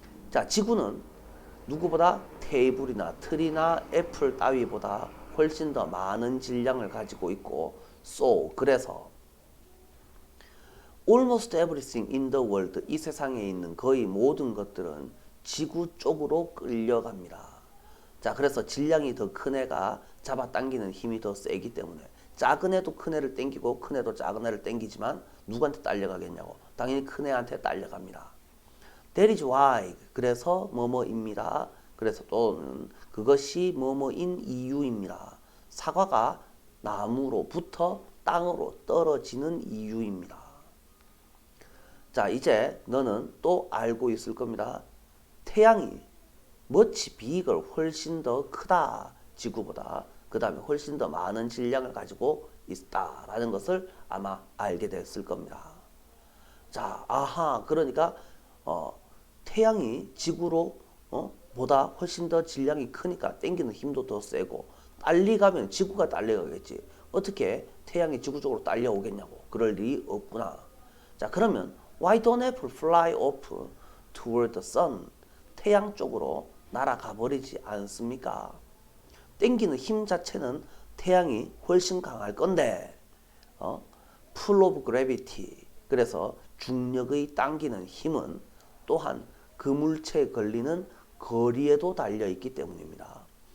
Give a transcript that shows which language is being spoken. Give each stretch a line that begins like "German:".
Korean: 자, 지구는 누구보다 테이블이나 틀이나 애플 따위보다 훨씬 더 많은 질량을 가지고 있고 그래서
English: almost everything in the world,
Korean: 이 세상에 있는 거의 모든 것들은 지구 쪽으로 끌려갑니다. 자, 그래서 질량이 더 큰 애가 잡아당기는 힘이 더 세기 때문에 작은 애도 큰 애를 당기고 큰 애도 작은 애를 당기지만 누구한테 딸려가겠냐고. 당연히 큰 애한테 딸려갑니다.
English: That is why,
Korean: 그래서 뭐뭐입니다. 그래서 또는 그것이 뭐뭐인 이유입니다. 사과가 나무로부터 땅으로 떨어지는 이유입니다. 자, 이제 너는 또 알고 있을 겁니다. 태양이
English: much bigger,
Korean: 훨씬 더 크다. 지구보다. 그 다음에 훨씬 더 많은 질량을 가지고 있다라는 것을 아마 알게 됐을 겁니다. 자, 그러니까 태양이 지구로 보다 훨씬 더 질량이 크니까 당기는 힘도 더 세고 빨리 가면 지구가 딸려가겠지. 어떻게 태양이 지구 쪽으로 딸려오겠냐고. 그럴 일이 없구나. 자, 그러면
English: why don't apple fly off toward the sun?
Korean: 태양 쪽으로 날아가 버리지 않습니까? 당기는 힘 자체는 태양이 훨씬 강할 건데
English: pull of gravity,
Korean: 그래서 중력의 당기는 힘은 또한 그 물체에 걸리는 거리에도 달려있기 때문입니다.